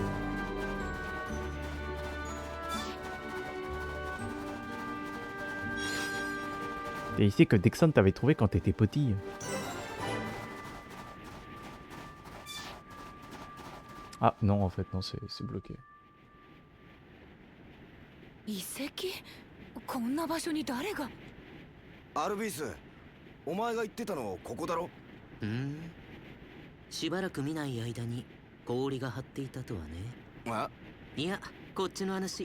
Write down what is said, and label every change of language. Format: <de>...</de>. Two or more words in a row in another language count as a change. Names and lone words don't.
<fr>Et ici que Dexon t'avait trouvé quand t'étais petit. Ah non, en fait, non, c'est bloqué.</fr> <ja>遺跡？こんな場所に誰が？アルビス、お前が言ってたのここだろ？しばらく見ない間に氷が張っていたとはね。あ？いや、こっちの話。</ja>